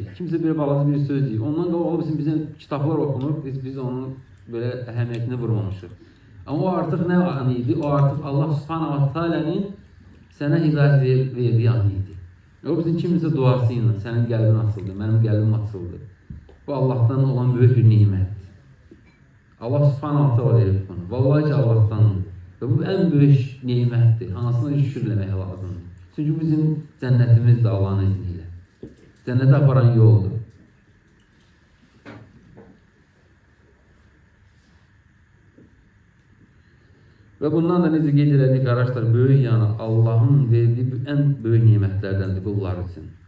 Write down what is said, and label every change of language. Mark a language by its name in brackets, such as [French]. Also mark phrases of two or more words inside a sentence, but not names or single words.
[Azerbaijani] Kimsə bir balaca bir söz deyir. Ondan qabaq o bilsin bizim kitablar oxunur, biz onun belə əhəmiyyətini vurmamışıq. Amma o artıq nə an idi? O artıq Allah [Arabic] سبحانه وتعالى [Azerbaijani] sənə hidayət verdiyi an idi. O bizim kimizə duası ilə sənin qəlbin açıldı, mənim qəlbim açıldı. Bu Allah'tan olan böyük bir nimətdir. Allah [Arabic] سبحانه وتعالى [Azerbaijani] verir bunu. Vallahi ki Allah'tandır. Və bu ən böyük nimətdir. Hansına şükür eləmək lazımdır. Çünki bizim cənnətimiz də Allah'ın izniyle. Cənnətə aparan yoldur. Və bundan da necə qeyd elədik, qardaşlar, böyük yəni Allah'ın verdiyi ən böyük nimətlərdəndir qullar üçün.